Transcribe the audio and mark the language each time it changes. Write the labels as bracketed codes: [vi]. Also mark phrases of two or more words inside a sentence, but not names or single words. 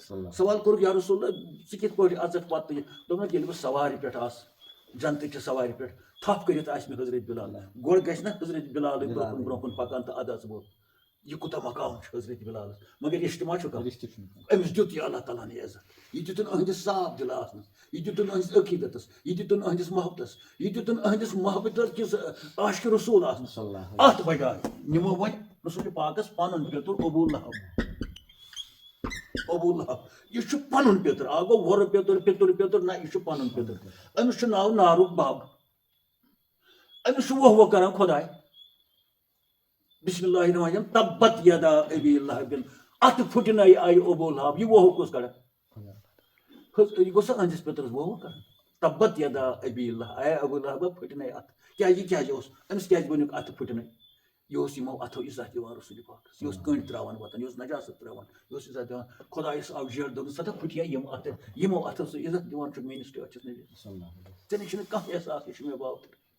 [ks] سوال کوٚرُکھ [ar] یا رسول اللہ [ks] ژٕ کِتھ پٲٹھۍ اَژکھ پتہٕ دوٚپُکھ ییٚلہِ بہٕ سوارِ پٮ۪ٹھ آسہٕ جنتٕچہِ سوارِ پٮ۪ٹھ تھپھ کٔرِتھ آسہِ مےٚ حضرت بِلال گۄڈٕ گژھِ نہ حضرت بِلالٕے برونٛہہ کُن پکان تہٕ اَدٕ اَژٕ بہٕ یہِ کوٗتاہ مقام چھُ حضرت بِلالس مگر رِشتہٕ ما چھُ کانٛہہ أمِس دیُت یہِ اللہ تعالیٰ ہن یہِ عزت یہِ دِتُن أہنٛدِس صاف دِلہٕ آسنس یہِ دِتُن أہنٛدِس عقیٖدتس یہِ دِتُن أہنٛدِس محبتس یہِ دِتُن أہنٛدِس محبتس کِس عاشقِ رسوٗل آسنس اتھ بجاے نِمو وۄنۍ رسوٗلِ پاکس پنُن پیٚتُر ابوٗ لہب یہِ چھُ پنُن پیٚتُر اکھ گوٚو وۄرٕ پیٚتُر پِتُر پیٚتُر نہ یہِ چھُ پنُن پیٚتُر أمِس چھُ ناو نارُک بب أمِس چھُ ووہ کران خۄداے [ar] بسم اللہ الرحمن الرحیم تبت یدا ابی لہب [ks] اتھ پھٕٹنٲے آیہِ ابوٗ لہب یہِ ووہ کُس کران یہِ گوٚژھ أہنٛدِس پیٚترس ووہ کران [ar] تبت یدا ابی لہب [ks] اے ابوٗ لہب پھٕٹنٲے اتھ کیازِ یہِ کیازِ اوس أمِس کیازِ ؤنیُکھ اتھٕ پھٕٹنٲے یہِ اوس یِمو اتھو عزت دِوان رسوٗلِ پاکس یہِ اوس کٔنڈۍ تراوان وطن یہِ اوس نجاست تراوان یہِ اوس عزت دِوان خۄدایس آو جیڑ دوٚپُن سا پھٕٹیا یِم اتھٕ یِمو اتھو سُہ عزت دِوان چھُ میٲنِس ٹٲٹھِس نبِیَس ژےٚ نِش چھُنہٕ کانٛہہ احساس یہِ چھُ مےٚ باوتر